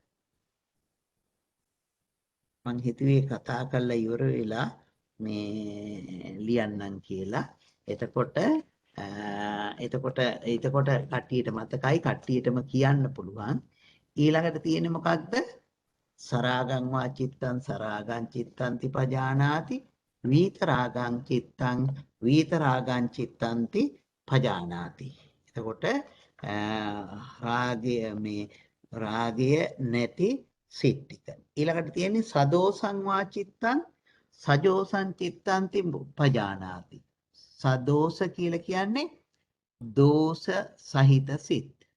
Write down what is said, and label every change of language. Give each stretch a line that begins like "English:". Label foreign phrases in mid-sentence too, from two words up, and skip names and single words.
Sinhala: මං හිතුවේ කතා කරලා ඉවර වෙලා මේ ලියන්නම් කියලා. එතකොට කට්ටියට මතකයි කට්ටියටම කියන්න පුළුවන්. ඊළඟට තියෙන්නේ මොකක්ද?
Pali: සරාගං වා චිත්තං සරාගං චිත්තන්ති පජානාති විතරාගං චිත්තං විතරාගං චිත්තන්ති පජානාති.
Sinhala: එතකොට රාගය නැති සිත් ටික. ඊළඟට තියෙන්නේ
Pali: සදෝසං වා චිත්තං සජෝසං චිත්තන්ති පජානාති.
Sinhala: සදෝස කියලා කියන්නේ දෝෂ සහිත සිත්.